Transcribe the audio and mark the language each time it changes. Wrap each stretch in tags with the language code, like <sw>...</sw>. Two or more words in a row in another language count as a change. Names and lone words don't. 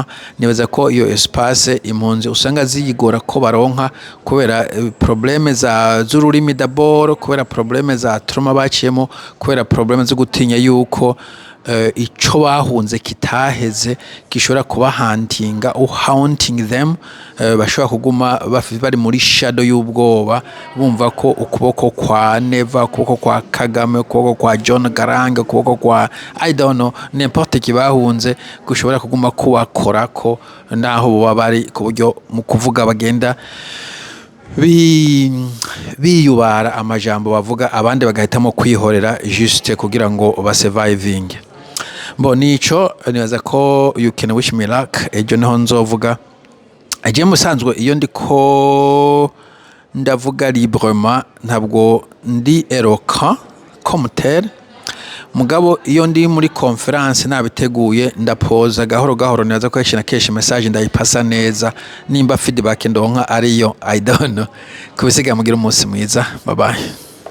<rn>Nibaza ko iyo espace impunzi usanga ziyigora ko baronka kubera probleme z'ururimi d'abord, kubera probleme za trauma baciyemo, kubera probleme zo gutinya yuko ico bahunze kitaheze gishobora kuba hauntinga</rn> <en>haunting them.</en> <rn>Bashobora kuguma bari muri shadow y'ubwoba bumva ko ukuboko kwa Neva, ukuboko kwa Kagame, ukuboko kwa John Garang, ukuboko kwa</rn> <en>I don't know</en> <fr>n'importe qui</fr> <rn>bahunze gushobora kuguma kubakora ko naho bo bari ku buryo mu kuvuga bagenda biyubara amajambo bavuga, abandi bagahitamo kwihorera juste kugira ngo basurviving. Nico nibaza ko</rn> <en>you can wish me luck.</en> <rn>Ejo niho nzovuga agiye musanzwe iyo ndiko ndavuga librement, ntabwo ndi eloquent</rn> <fr>comme tel,</fr> <rn>mugabo iyo ndi muri conference nabiteguye ndapoza gahoro gahoro. Nibaza ko kenshi message ndayipasa neza, nimba feedback ndonka ariyo</rn> <en>I don't know.</en> <rn>Kubisiga mugira umunsi mwiza,</rn> <en>bye bye.</en>